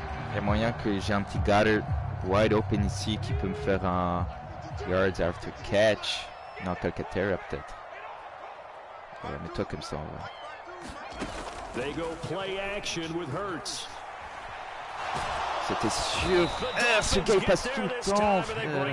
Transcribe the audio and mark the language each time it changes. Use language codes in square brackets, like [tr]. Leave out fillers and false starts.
[fr] Il y a moyen que j'ai un petit Goddard wide open ici qui peut me faire un yards after catch. Non, Calcaterra peut-être. Ouais, mets-toi comme ça, ouais. [en] They go play action with Hurts. [fr] C'était sûr. Ce gars il passe tout le temps, frère.